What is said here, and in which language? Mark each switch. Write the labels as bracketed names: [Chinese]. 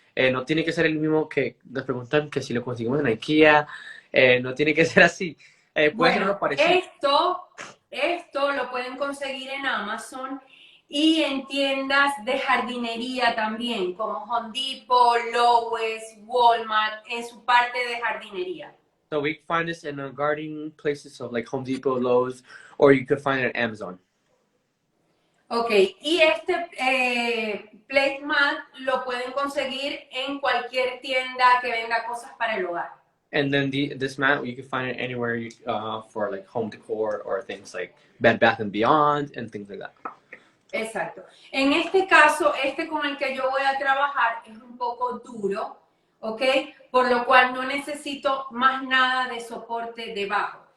[Spanish] No tiene que ser el mismo que nos preguntan que si lo conseguimos en IKEA, no tiene que ser así. Puede ser uno parecido. Esto lo pueden conseguir en Amazon y en tiendas de jardinería también, como Home Depot, Lowe's, Walmart, en su parte de jardinería. [English] So we find this in gardening places of like Home Depot, Lowe's, or you could find it at Amazon. [Spanish] Ok, y este placemat lo pueden conseguir en cualquier tienda que venda cosas para el hogar. [English] And then this mat, you can find it anywhere for like home decor or things like Bed Bath and Beyond and things like that. [Spanish] Exacto. En este caso, este con el que yo voy a trabajar es un poco duro, ¿ok? Por lo cual no necesito más nada de soporte debajo.